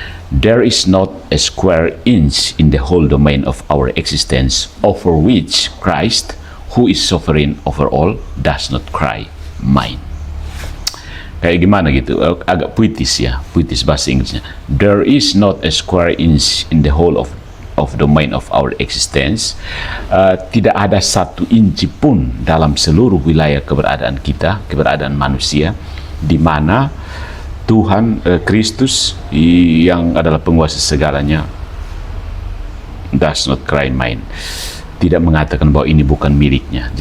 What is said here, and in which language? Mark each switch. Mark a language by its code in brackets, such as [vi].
[en] There is not a square inch in the whole domain of our existence over which Christ, who is sovereign over all, does not cry, mine. [id] Kayak gimana gitu, agak puitis, ya, puitis bahasa Inggrisnya. [en] There is not a square inch in the whole of domain of our existence. [id] Tidak ada satu inci pun dalam seluruh wilayah keberadaan kita, keberadaan manusia, di mana Tuhan Kristus yang adalah penguasa segalanya [en] does not cry mine, [id] tidak mengatakan bahwa ini bukan miliknya.